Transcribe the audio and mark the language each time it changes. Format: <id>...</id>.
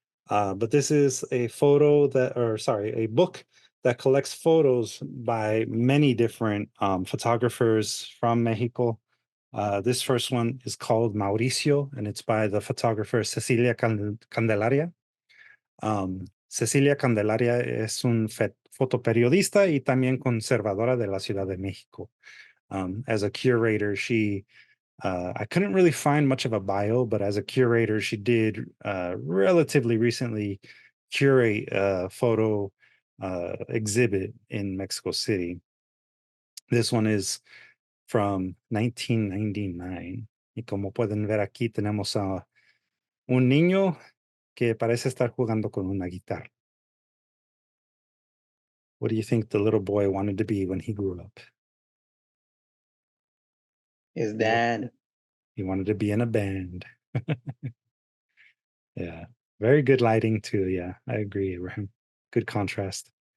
<en>But this is a a book that collects photos by many different photographers from Mexico. This first one is called Mauricio, and it's by the photographer Cecilia Candelaria.</en> <es>Cecilia Candelaria es un fotoperiodista y también conservadora de la Ciudad de México.</es> <en>As a curator, I couldn't really find much of a bio, but as a curator, she did relatively recently curate a photo exhibit in Mexico City. This one is from 1999.</en> <es>Y como pueden ver aquí, tenemos a un niño que parece estar jugando con una guitarra.</es> <en>What do you think the little boy wanted to be when he grew up? His dad. He wanted to be in a band. Yeah. Very good lighting too. Yeah, I agree, Abraham. Good contrast.</en>